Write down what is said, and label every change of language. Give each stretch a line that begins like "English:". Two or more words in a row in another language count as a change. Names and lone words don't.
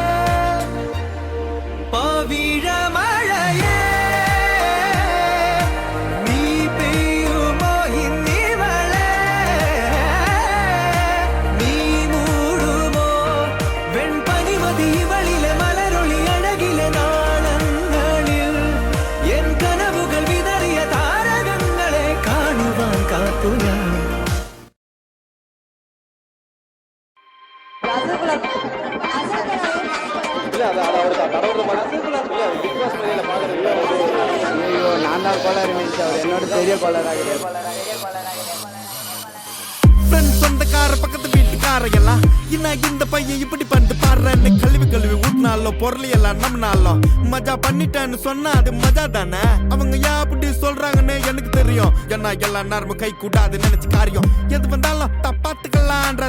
Malayalam: പവിഴമഴയേ നീ പെയ്യുമോ ഇന്നിവളെ നീ മൂടുമോ വെൺപനിമതിവളിലെ മലരൊളി അഴകിലെ നാളങ്ങളിൽ എൻ കനവുകൾ വിതറിയ താരകങ്ങളെ കാണുവാൻ കാത്തു ഞാൻ
Tamil: ஐயோ நான் தான் கோளாறு மிஸ் அவர் என்னோட பெரிய கோளாறாக சொந்தக்கார பக்கத்து வீட்டுக்கார எல்லாம் என்ன இந்த பையன் இப்படி பண்ணிட்டு பாடுறேன்னு கழுவி ஊட்டினாலும் பொருளையெல்லாம் நம்மனாலும் மஜா பண்ணிட்டேன்னு சொன்னா அது மஜா தானே அவங்க ஏன் அப்படி சொல்றாங்கன்னு எனக்கு தெரியும் ஏன்னா எல்லாம் நேரமும் கை கூடாது நினைச்சு காரியம் எது வந்தாலும் பாத்துக்கலான்ற